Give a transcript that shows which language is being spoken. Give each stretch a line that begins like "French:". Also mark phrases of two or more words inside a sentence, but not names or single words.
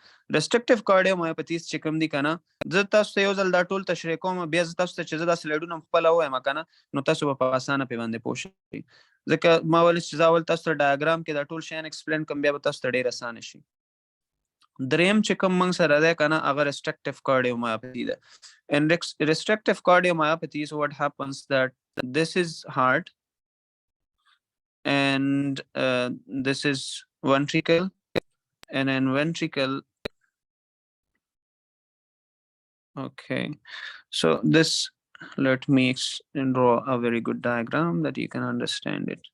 English: restrictive cardiomyopathies
Pashto: چې کوم دي کنه زه تاسو ته یو ځل دا ټول تشریح کوم بیا زه تاسو ته چې زه دا سلایډونه خپل وایم کنه نو تاسو په اسانه په باندې پوه شئ. ځکه ما ول چې زاول تاسو ته ډایاګرام کې دا ټول شین ایکسپلین کوم بیا به تاسو ته ډیر اسانه شي. دریم چې کوم موږ سره ده کنه هغه
English: restrictive cardiomyopathy
Pashto: ده.
English: And restrictive cardiomyopathy is what happens that this is heart and this is ventricle and then ventricle. Okay, so this, let me draw a very good diagram that you can understand it.